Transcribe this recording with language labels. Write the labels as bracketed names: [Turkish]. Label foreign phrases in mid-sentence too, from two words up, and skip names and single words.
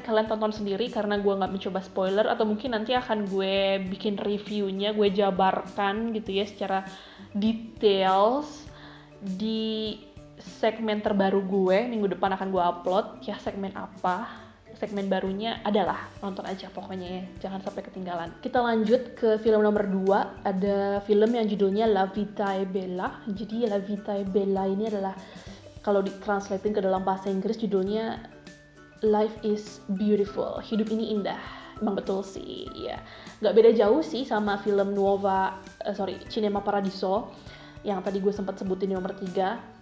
[Indonesian] Kalian tonton sendiri karena gue nggak mencoba spoiler, atau mungkin nanti akan gue bikin reviewnya, gue jabarkan gitu ya secara details di segmen terbaru gue. Minggu depan akan gue upload ya. Segmen apa? Segmen barunya adalah nonton aja pokoknya ya, jangan sampai ketinggalan. Kita lanjut ke film nomor 2, ada film yang judulnya La Vita è Bella. Jadi La Vita è Bella ini adalah, kalau ditranslatein ke dalam bahasa Inggris, judulnya Life is Beautiful, hidup ini indah. Emang betul sih, ya. Gak beda jauh sih sama film Cinema Paradiso yang tadi gue sempat sebutin di nomor 3.